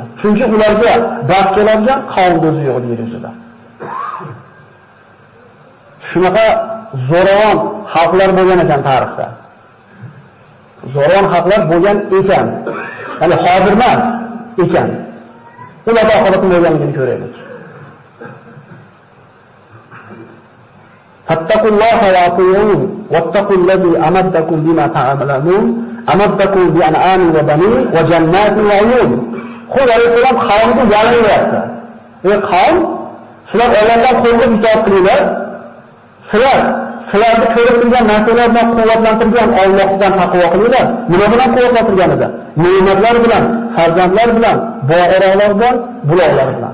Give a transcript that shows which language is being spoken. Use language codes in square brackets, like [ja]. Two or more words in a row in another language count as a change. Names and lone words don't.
[uz] Chunki ularga dard keladigan qavm o'zi yo'q yer yuzida. Shunaqa zo'ravon xalqlar bo'lgan ekan tarixda. Zo'ravon xalqlar bo'lgan ekan. Ya'ni hozir emas ekan. Ularda oxiratning bo'lganligini ko'raylik. [ar] فاتقوا الله وأطيعون واتقوا الذي أمدكم بما تعملون أمدكم بأنعام وبنين وجنات وعيون. [uz] Xudo alayhisalom qavmga yalviryapti. Ey qavm, sizlar Allohdan qo'rqib itoat qilinglar. Sizlarni ko'rib turgan narsalar bilan quvvatlantirgan Allohdan taqvo qilinglar. Nima bilan quvvatlantirganida? Ne'matlar bilan, farzandlar bilan, boyroqlar bilan, buloqlar bilan.